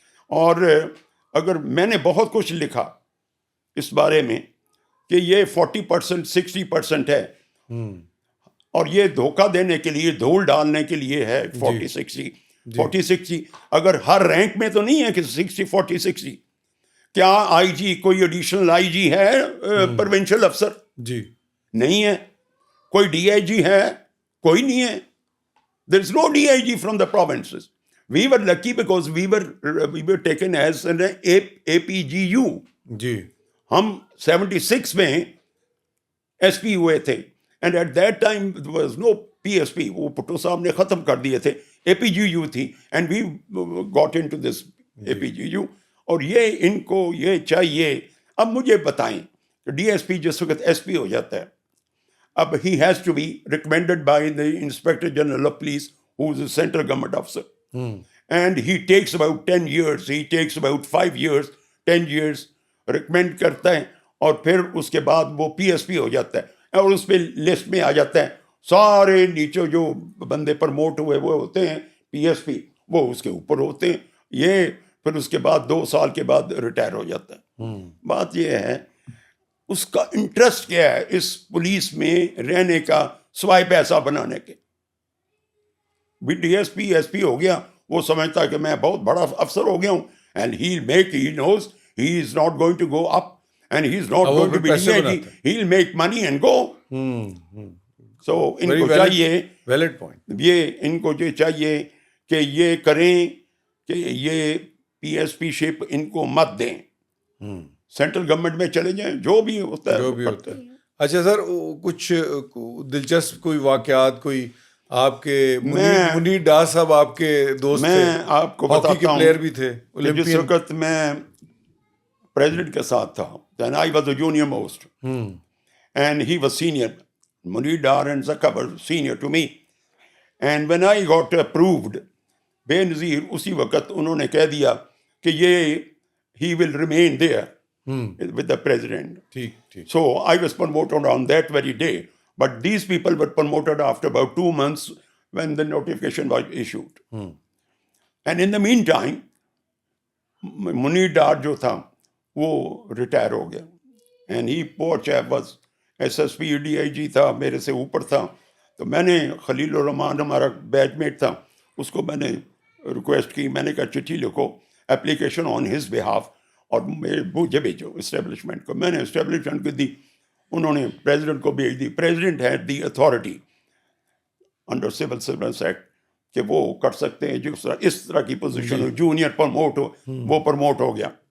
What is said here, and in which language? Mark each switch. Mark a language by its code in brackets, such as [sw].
[ur] اور اگر میں نے بہت کچھ لکھا اس بارے میں کہ یہ 40% 60% ہے, اور یہ دھوکہ دینے کے لیے, دھول ڈالنے کے لیے ہے 40-60. اگر ہر رینک میں تو نہیں ہے کہ 60-40-60. کیا IG کوئی ایڈیشنل IG ہے پروونشل افسر؟ جی نہیں ہے. کوئی DIG ہے؟ کوئی نہیں ہے. [en] There is no DIG from the provinces. We were lucky because we were taken as an APGU. [ur] جی ہم 76 میں SP ہوئے تھے, [en] and at that time there was no PSP. [ur] وہ بھٹو صاحب نے ختم کر دیے تھے, APGU تھی, [en] and we got into this APGU. [ur] اور یہ ان کو یہ چاہیے. اب مجھے بتائیں کہ DSP جس وقت SP ہو جاتا ہے, اب [en] he has to be recommended by the Inspector General of Police, who is a central government officer. And he takes about 10 years, he takes about 5 years, 10 years, recommend [ur] کرتا ہے, اور پھر اس کے بعد وہ PSP ہو جاتا ہے, اور اس پہ لسٹ میں آ جاتا ہے. سارے نیچے جو بندے پرموٹ ہوئے وہ ہوتے ہیں PSP, وہ اس کے اوپر ہوتے ہیں. یہ پھر اس کے بعد 2 سال کے بعد ریٹائر ہو جاتا ہے. بات یہ ہے اس کا انٹرسٹ کیا ہے اس پولیس میں رہنے کا سوائے پیسہ بنانے کے. بھی DSP SP ہو گیا, وہ سمجھتا کہ میں بہت بڑا افسر ہو گیا ہوں, [en] and he knows he is not going to go up, and he is not going to be DIG. He'll make money and go. [ur] So ان کو چاہیے, [en] valid point, [ur] یہ ان کو جو چاہیے کہ یہ کریں کہ یہ PSP شپ ان کو مت دیں, سینٹرل گورنمنٹ میں چلے جائیں, جو بھی ہوتا ہے. اچھا سر, کچھ دلچسپ کوئی واقعات, کوئی آپ کے منیر ڈار صاحب آپ کے دوست تھے, میں آپ کو بتاتا ہوں, پلیئر بھی تھے, جس وقت میں پریزیڈنٹ کے ساتھ تھا, [en] then I was the junior most, and he was senior. Munir Dar and Zaka were senior to me, and when I got approved, [ur] بے نظیر اسی وقت انہوں نے کہہ دیا کہ یہ [en] he will remain there with the president. So I was promoted on that very day, but these people were promoted after about 2 months when the notification was issued. And in the meantime, Munir Dar [ur] جو تھا وہ retire ہو گیا, [en] and he poor chap was SSP DIG [ur] تھا, میرے سے اوپر تھا. تو میں نے, خلیل الرحمان ہمارا بیچ میٹ تھا, اس کو میں نے ریکویسٹ کی, میں نے کہا چٹھی لکھو [en] application on his behalf, [ur] اور مجھے بھیجو اسٹیبلشمنٹ کو. میں نے اسٹیبلشمنٹ کو دی, انہوں نے پریزیڈنٹ کو بھیج دی. [en] president had the authority under civil service act [ur] کہ وہ کر سکتے ہیں جو اس طرح کی پوزیشن ہو, جونیئر پروموٹ ہو, وہ پروموٹ ہو گیا.